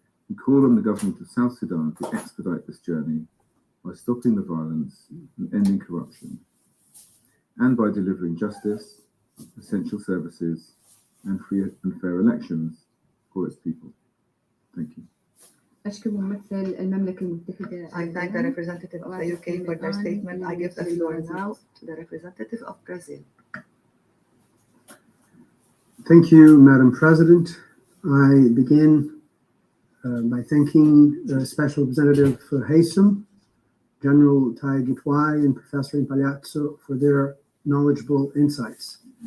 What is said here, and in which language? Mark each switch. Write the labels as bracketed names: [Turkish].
[English] We call on the government of South Sudan to expedite this journey by stopping the violence and ending corruption, and by delivering justice, essential services, and free and fair elections for its people. Thank you. [Arabic] أشكر ممثل المملكة المتحدة. [English] I thank the representative of the UK for their statement. I give the floor now to the representative of Brazil. Thank you, Madam President. I begin by thanking the Special Representative Haysom, General Tai Gitwai, and Professor Impaliazzo for their knowledgeable insights.